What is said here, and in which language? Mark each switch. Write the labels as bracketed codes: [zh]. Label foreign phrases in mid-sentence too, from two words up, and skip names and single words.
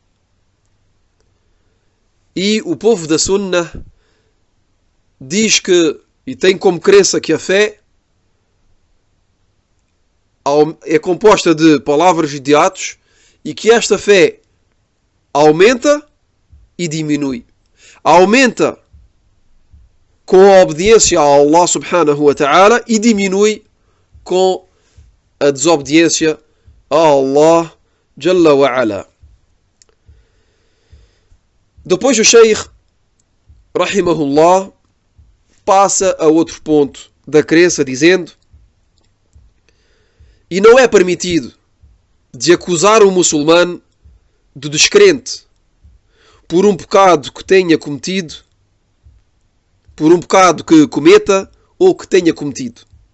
[pt] E o povo da Sunnah diz que, e tem como crença que a fé é composta de palavras e de atos, e que esta fé aumenta e diminui. Aumenta com a obediência a [ar] الله سبحانه وتعالى [pt] e diminui com a desobediência a [ar] الله جل وعلا. [pt] Depois o Sheikh rahimahullah passa a outro ponto da crença, dizendo: e não é permitido de acusar um muçulmano de descrente por um pecado que tenha cometido, por um pecado que cometa ou que tenha cometido,